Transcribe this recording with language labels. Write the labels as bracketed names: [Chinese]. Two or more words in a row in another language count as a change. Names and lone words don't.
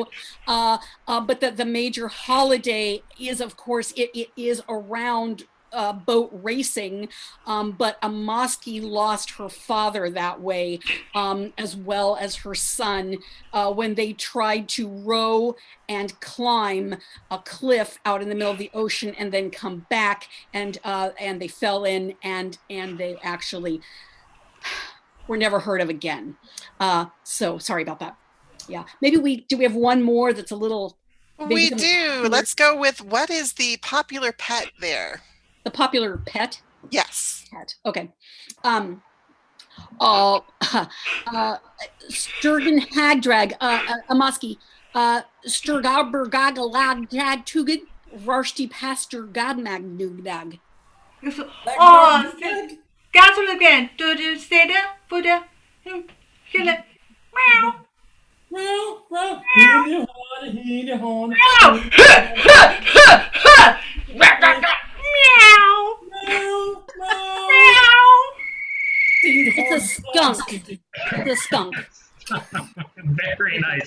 [English] But the major holiday is, of course, it is around boat racing, but Amaski lost her father that way, as well as her son, when they tried to row and climb a cliff out in the middle of the ocean and then come back, and they fell in, and they actually were never heard of again. So sorry about that. Yeah, maybe we have one more that's a little. We do. Let's go with, what is the popular pet there? The popular pet? Yes. Pet. Okay. Sturgeon Hagdrag, Amaski, Sturgabergagalagdag Tugid, Rarsti Pastor Godmagnugdag. Gasoluggen, du ser det? Både skulle meow. It's a skunk. It's a skunk. Very nice.